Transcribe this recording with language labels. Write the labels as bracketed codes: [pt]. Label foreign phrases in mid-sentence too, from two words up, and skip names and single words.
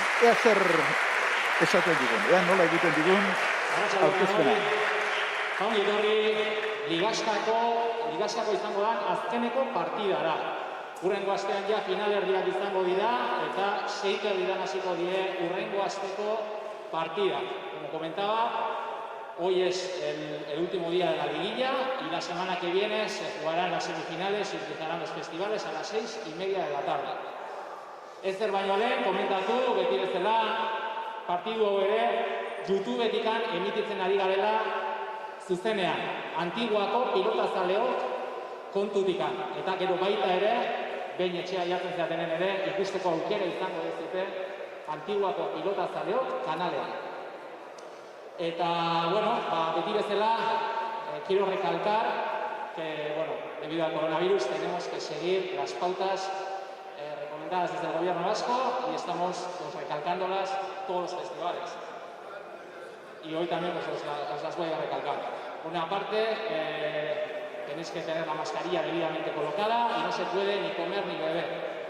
[eu] Ea zer esaten digun, ea nola egiten digun aurkezpena. Ongi etorri ligastako izango da azkeneko partidara. Urrengo astean ja finalerdiak izango dira, eta 6 erdian hasiko die urrengo asteko partida. [es] Como comentaba, hoy es el último día de la liguilla y la semana que viene se jugarán las semifinales y empezarán los festivales a las 6:30 de la tarde. [eu] Ezer baino lehen, komentatu, beti bezala, partidu hau ere, YouTubetikan emititzen ari garela zuzenean. Antiguako pilotazaleok kontutikan. Eta gero baita ere, behin etxea jatzen zeatenen ere, ikusteko aukera izango dezute Antiguako pilotazaleok kanalean. Eta, bueno, beti bezala, [es] quiero recalcar que, bueno, debido al coronavirus tenemos que seguir las pautas recomendadas desde el gobierno vasco y estamos recalcándolas todos los festivales. Y hoy también os las voy a recalcar. Por una parte, tenéis que tener la mascarilla debidamente colocada y no se puede ni comer ni beber.